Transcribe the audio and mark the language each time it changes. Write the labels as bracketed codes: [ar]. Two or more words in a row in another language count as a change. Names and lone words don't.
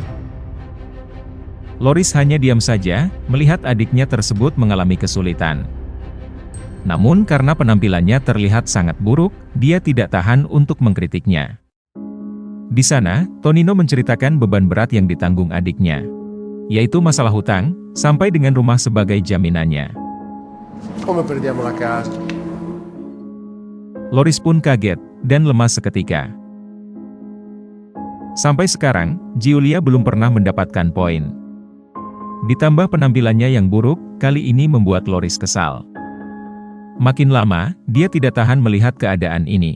[id] Loris hanya diam saja, melihat adiknya tersebut mengalami kesulitan. Namun karena penampilannya terlihat sangat buruk, dia tidak tahan untuk mengkritiknya. Di sana, Tonino menceritakan beban berat yang ditanggung adiknya, yaitu masalah hutang, sampai dengan rumah sebagai jaminannya. [it] Come perdiamo la casa? [id] Loris pun kaget, dan lemas seketika. Sampai sekarang, Giulia belum pernah mendapatkan poin. Ditambah penampilannya yang buruk, kali ini membuat Loris kesal. Makin lama, dia tidak tahan melihat keadaan ini.